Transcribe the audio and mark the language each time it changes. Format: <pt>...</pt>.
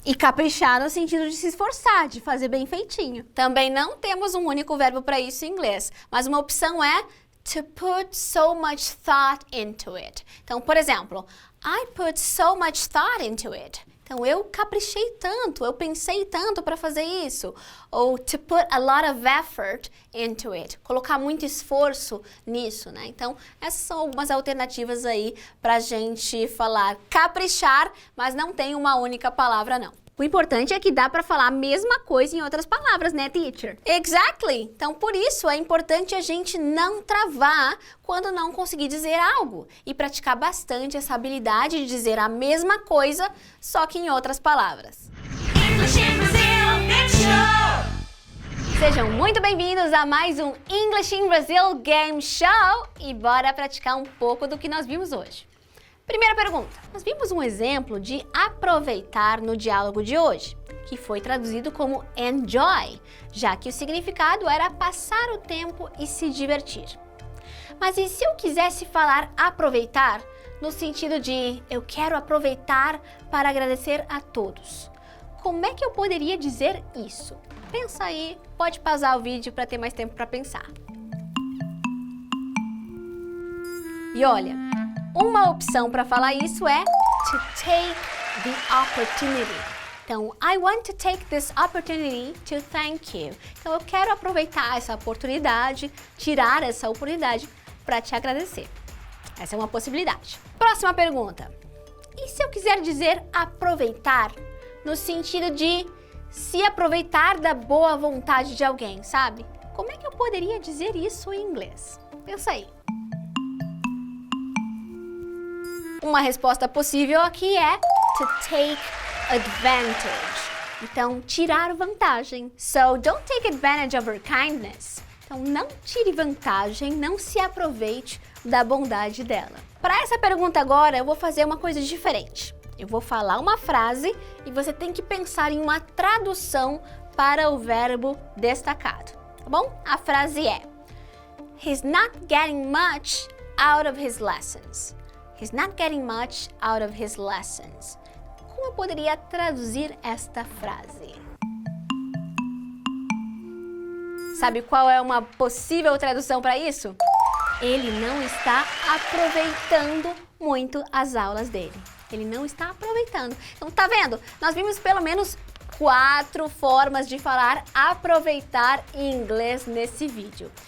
<pt>E caprichar no sentido de se esforçar, de fazer bem feitinho. Também não temos um único verbo para isso em inglês, mas uma opção é</pt> <en>to put so much thought into it.</en> <pt>Então, por exemplo,</pt> <en>I put so much thought into it.</en> <pt>Então, eu caprichei tanto, eu pensei tanto para fazer isso.</pt> <en>Ou to put a lot of effort into it.</en> <pt>Colocar muito esforço nisso, né? Então, essas são algumas alternativas aí pra gente falar caprichar, mas não tem uma única palavra, não. O importante é que dá para falar a mesma coisa em outras palavras, né, teacher? Exactly! Então, por isso, é importante a gente não travar quando não conseguir dizer algo e praticar bastante essa habilidade de dizer a mesma coisa, só que em outras palavras.</pt> <en>English in Brazil, Game Show!</en> <pt>Sejam muito bem-vindos a mais um English in Brazil Game Show e bora praticar um pouco do que nós vimos hoje. Primeira pergunta. Nós vimos um exemplo de aproveitar no diálogo de hoje, que foi traduzido como enjoy, já que o significado era passar o tempo e se divertir. Mas e se eu quisesse falar aproveitar no sentido de eu quero aproveitar para agradecer a todos? Como é que eu poderia dizer isso? Pensa aí, pode pausar o vídeo para ter mais tempo para pensar. E olha, uma opção para falar isso é</pt> <en>to take the opportunity. Então, I want to take this opportunity to thank you.</en> <pt>Então, eu quero aproveitar essa oportunidade, tirar essa oportunidade para te agradecer. Essa é uma possibilidade. Próxima pergunta. E se eu quiser dizer aproveitar no sentido de se aproveitar da boa vontade de alguém, sabe? Como é que eu poderia dizer isso em inglês? Pensa aí. Uma resposta possível aqui é</pt> <en>to take advantage.</en> <pt>Então, tirar vantagem.</pt> <en>So, don't take advantage of her kindness.</en> <pt>Então, não tire vantagem, não se aproveite da bondade dela. Para essa pergunta agora, eu vou fazer uma coisa diferente. Eu vou falar uma frase e você tem que pensar em uma tradução para o verbo destacado, tá bom? A frase é:</pt> <en>He's not getting much out of his lessons. He's not getting much out of his lessons.</en> <pt>Como eu poderia traduzir esta frase? Sabe qual é uma possível tradução para isso? Ele não está aproveitando muito as aulas dele. Ele não está aproveitando. Então, tá vendo? Nós vimos pelo menos 4 formas de falar aproveitar em inglês nesse vídeo.</pt>